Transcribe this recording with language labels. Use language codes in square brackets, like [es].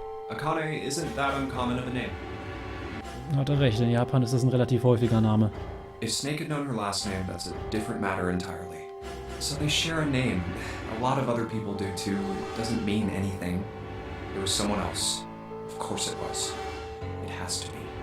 [en] Akane isn't that uncommon of a name. [de] Hat recht, in Japan ist das ein relativ häufiger Name. [en] If Snake had known her last name, that's a different matter entirely. So they share a name. A lot of other people do too. It doesn't mean anything. It was someone else. Of course it was. It has to be.